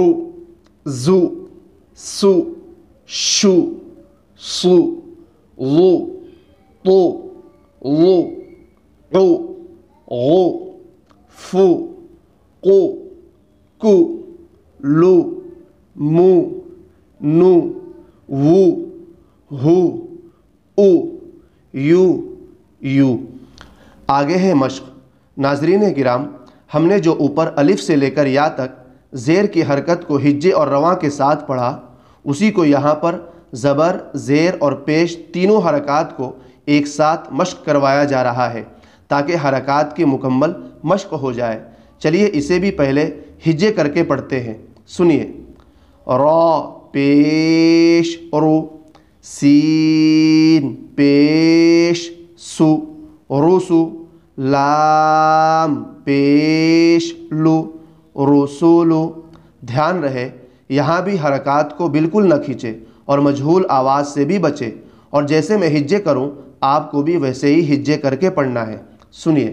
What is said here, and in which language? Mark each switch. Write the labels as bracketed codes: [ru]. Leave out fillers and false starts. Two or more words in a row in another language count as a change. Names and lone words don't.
[ar] زو، سو، شو، سو، لو، تو، لو، عو، غو، فو، قو، کو، لو، مو، نو، وو، ہو، او، یو، یو۔ [ur] آگے ہے مشق۔ ناظرین کرام، ہم نے جو اوپر الف سے لے کر یا تک زیر کی حرکت کو ہجے اور رواں کے ساتھ پڑھا، اسی کو یہاں پر زبر، زیر اور پیش تینوں حرکات کو ایک ساتھ مشق کروایا جا رہا ہے تاکہ حرکات کی مکمل مشق ہو جائے۔ چلیے اسے بھی پہلے ہجے کر کے پڑھتے ہیں، سنیے۔ را پیش رو، سین پیش سو، رسو، لام پیش لو، رسولو۔ دھیان رہے یہاں بھی حرکات کو بالکل نہ کھینچے اور مجہول آواز سے بھی بچے، اور جیسے میں ہجے کروں آپ کو بھی ویسے ہی ہجے کر کے پڑھنا ہے، سنیے۔